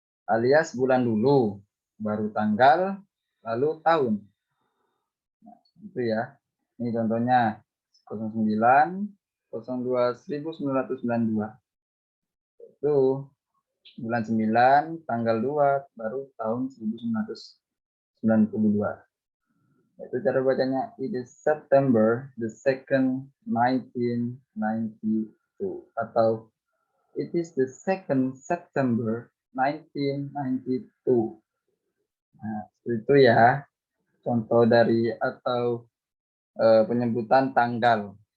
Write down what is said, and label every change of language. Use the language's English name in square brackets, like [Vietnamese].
[Indonesian] Alias bulan dulu, baru tanggal, lalu tahun. Nah, itu ya. Ini contohnya 09, 02, 1992. Itu bulan 9, tanggal 2, baru tahun 1992. Itu cara bacanya, [English] it is September the 2nd, 1992. Atau it is the 2nd September 1992. [Indonesian] Nah, itu ya contoh dari atau penyebutan tanggal.